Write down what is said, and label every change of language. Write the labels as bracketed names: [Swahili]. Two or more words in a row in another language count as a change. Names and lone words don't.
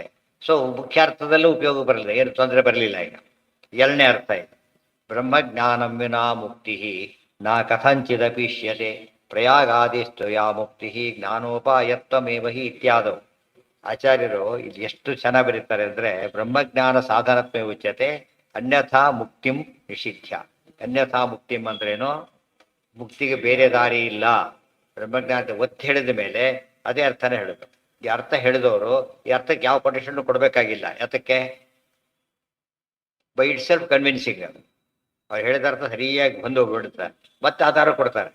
[Kannada] ಸೊ ಮುಖ್ಯಾರ್ಥದಲ್ಲೂ ಉಪಯೋಗ ಬರಲಿಲ್ಲ, ಏನು ತೊಂದರೆ ಬರಲಿಲ್ಲ. ಈಗ ಎರಡನೇ ಅರ್ಥ ಇದೆ. [Sanskrit] ಬ್ರಹ್ಮಜ್ಞಾನಂ ವಿನಾ ಮುಕ್ತಿ ನಾ ಕಥಂಚಿದಪಿಷ್ಯತೆ ಪ್ರಯಾಗಾದಿಸ್ತು ಯಾ ಮುಕ್ತಿ ಜ್ಞಾನೋಪಾಯತ್ವಮೇವ ಹಿ ಇತ್ಯಾದವು. [Kannada] ಆಚಾರ್ಯರು ಇಲ್ಲಿ ಎಷ್ಟು ಚೆನ್ನಾಗಿ ಬರೀತಾರೆ ಅಂದರೆ, [Sanskrit] ಬ್ರಹ್ಮಜ್ಞಾನ ಸಾಧನತ್ವೇ ಉಚ್ಯತೆ ಅನ್ಯಥಾ ಮುಕ್ತಿಂ ನಿಷಿಧ್ಯ. ಅನ್ಯಥಾ ಮುಕ್ತಿಂ [Kannada] ಅಂದ್ರೇನು? ಮುಕ್ತಿಗೆ ಬೇರೆ ದಾರಿ ಇಲ್ಲ. ಬ್ರಹ್ಮಜ್ಞಾನದ ಒತ್ತಿ ಹೇಳಿದ ಮೇಲೆ ಅದೇ ಅರ್ಥನೇ ಹೇಳೋದು. ಈ ಅರ್ಥ ಹೇಳಿದವರು ಈ ಅರ್ಥಕ್ಕೆ ಯಾವ ಕಂಡೀಷನ್ ಕೊಡಬೇಕಾಗಿಲ್ಲ. [English] ಯಾತಕ್ಕೆ? By itself convincing. [Kannada] ಅವ್ರು ಹೇಳಿದ ಅರ್ಥ ಸರಿಯಾಗಿ ಬಂದು ಹೋಗ್ಬಿಡುತ್ತೆ, ಮತ್ತೆ ಆಧಾರ ಕೊಡ್ತಾರೆ.